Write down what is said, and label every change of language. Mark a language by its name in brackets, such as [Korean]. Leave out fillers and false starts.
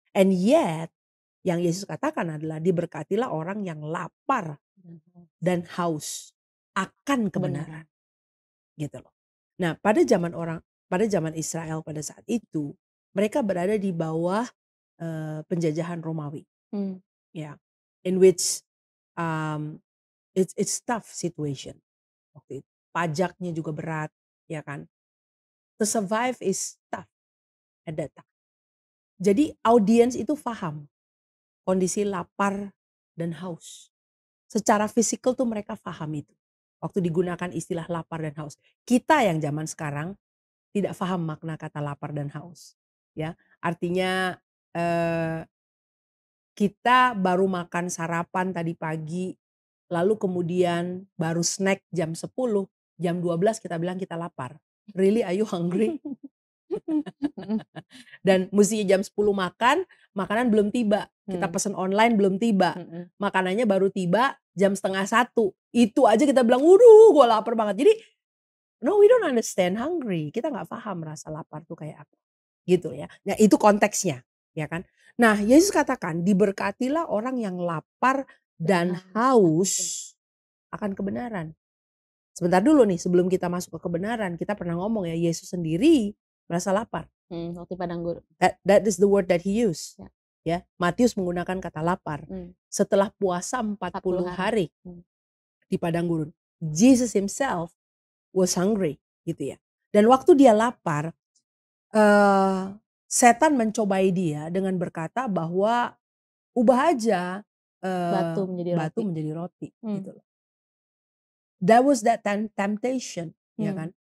[English] And yet [Indonesian] yang Yesus katakan adalah diberkatilah orang yang lapar dan haus akan kebenaran gitu loh. Nah, pada zaman Israel pada saat itu, mereka berada di bawah penjajahan Romawi. [English] Ya, in which it's tough situation [Indonesian] waktu itu. Pajaknya juga berat, ya kan. [English] To survive is tough at that time. [Indonesian] Jadi audiens itu paham kondisi lapar dan haus. Secara fisikal tuh mereka paham itu. Waktu digunakan istilah lapar dan haus. Kita yang zaman sekarang tidak paham makna kata lapar dan haus. Ya, artinya kita baru makan sarapan tadi pagi, lalu kemudian baru snack jam 10, jam 12 kita bilang kita lapar. [English] Really, are you hungry? [Indonesian] Dan mestinya jam 10 makan, makanan belum tiba. Kita pesen online belum tiba. Makanannya baru tiba jam setengah 1. Itu aja kita bilang, waduh gue lapar banget. [English] Jadi, no, we don't understand hungry. [Indonesian] Kita gak paham rasa lapar tuh kayak apa. Gitu ya. Nah itu konteksnya. Ya kan. Nah Yesus katakan, diberkatilah orang yang lapar dan haus akan kebenaran. Sebentar dulu nih, sebelum kita masuk ke kebenaran, kita pernah ngomong ya, Yesus sendiri merasa lapar. Waktu padang gurun. [English] That is the word that he used. [Indonesian] Ya, Matius menggunakan kata lapar. Setelah puasa 40 hari di padang gurun, [English] Jesus himself was hungry [Indonesian] gitu ya. Dan waktu dia lapar, setan mencobai dia dengan berkata bahwa ubah aja batu menjadi roti gitu loh. [English] That was that temptation, [Indonesian] ya kan?